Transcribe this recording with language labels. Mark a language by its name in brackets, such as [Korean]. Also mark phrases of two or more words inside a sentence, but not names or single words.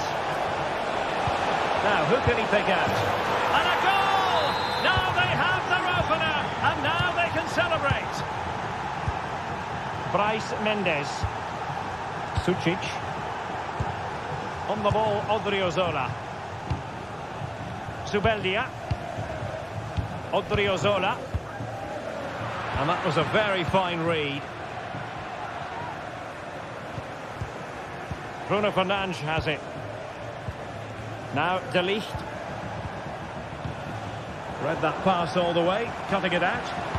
[English] Now, who can he pick out? And a goal! Now they have their opener, and now they can celebrate. Bryce Mendes. Sucic. On the ball, Odriozola. Zubeldia. Odriozola. And that was a very fine read. Bruno Fernandes has it. Now De Ligt. Read that pass all the way, cutting it out.